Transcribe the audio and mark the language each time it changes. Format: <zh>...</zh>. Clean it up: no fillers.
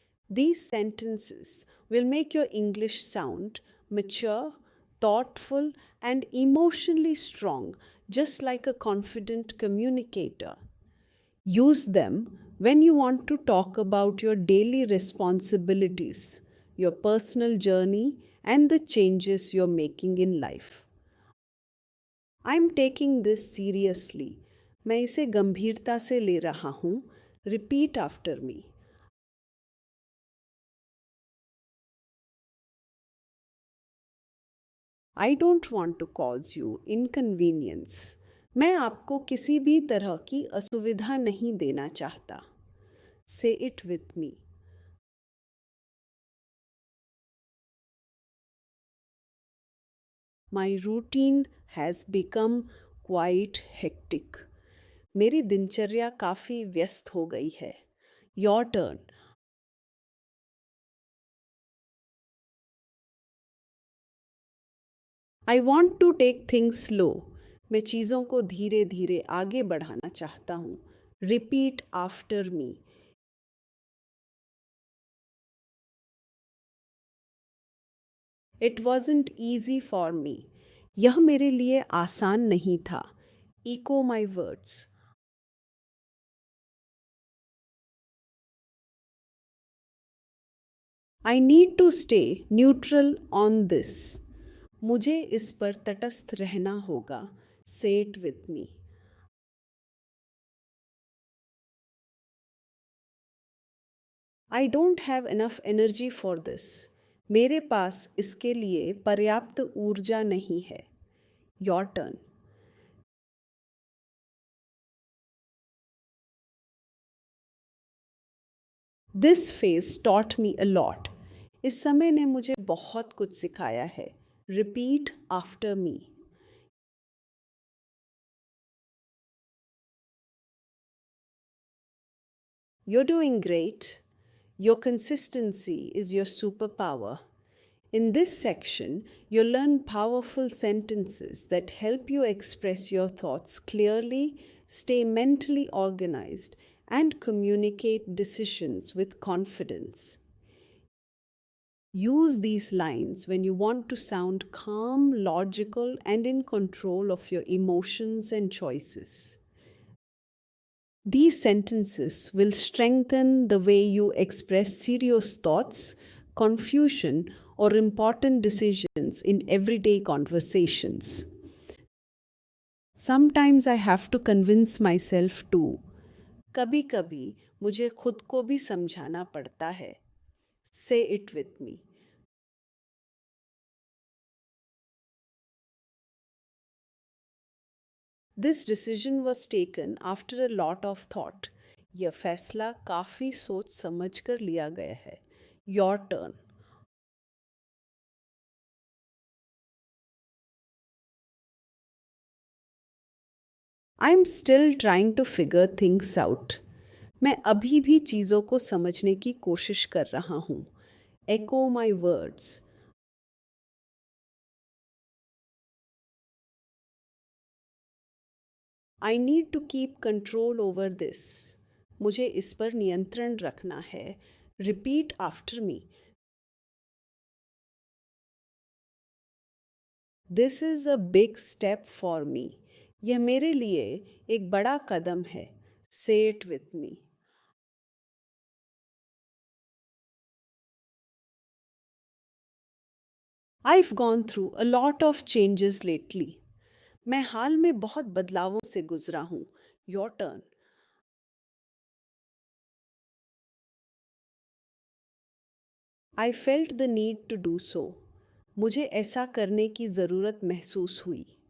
<en>These sentences will make your English sound mature, thoughtful, and emotionally strong, just like a confident communicator. Use them when you want to talk about your daily responsibilities, your personal journey, and the changes you're making in life. I'm taking this seriously.</en> <hi>मैं इसे गंभीरता से ले रहा हूँ.</hi> <en>Repeat after me. I don't want to cause you inconvenience.</en> <hi>मैं आपको किसी भी तरह की असुविधा नहीं देना चाहता.</hi> <en>Say it with me. My routine has become quite hectic.</en> <hi>मेरी दिनचर्या काफ़ी व्यस्त हो गई है.</hi> <en>Your turn. I want to take things slow.</en> <hi>मैं चीज़ों को धीरे धीरे आगे बढ़ाना चाहता हूँ.</hi> <en>Repeat after me. It wasn't easy for me.</en> <hi>यह मेरे लिए आसान नहीं था.</hi> <en>Echo my words. I need to stay neutral on this.</en> <hi>मुझे इस पर तटस्थ रहना होगा.</hi> <en>Say it with me. I don't have enough energy for this.</en> <hi>मेरे पास इसके लिए पर्याप्त ऊर्जा नहीं है.</hi> <en>Your turn. This phase taught me a lot.</en> <hi>इस समय ने मुझे बहुत कुछ सिखाया है.</hi> <en>Repeat after me. You're doing great. Your consistency is your superpower. In this section, you'll learn powerful sentences that help you express your thoughts clearly, stay mentally organized, and communicate decisions with confidence. Use these lines when you want to sound calm, logical, and in control of your emotions and choices. These sentences will strengthen the way you express serious thoughts, confusion, or important decisions in everyday conversations. Sometimes I have to convince myself too.</en> <hi>कभी कभी मुझे खुद को भी समझाना पड़ता है.</hi> <en>Say it with me. This decision was taken after a lot of thought.</en> <hi>यह फैसला काफ़ी सोच समझ कर लिया गया है.</hi> <en>Your turn. I'm still trying to figure things out.</en> <hi>मैं अभी भी चीज़ों को समझने की कोशिश कर रहा हूँ.</hi> <en>Echo my words. I need to keep control over this.</en> <hi>मुझे इस पर नियंत्रण रखना है.</hi> <en>Repeat after me. This is a big step for me.</en> <hi>यह मेरे लिए एक बड़ा कदम है.</hi> <en>Say it with me. I've gone through a lot of changes lately.</en> <hi>मैं हाल में बहुत बदलावों से गुजरा हूँ.</hi> <en>Your turn. I felt the need to do so.</en> <hi>मुझे ऐसा करने की ज़रूरत महसूस हुई.</hi>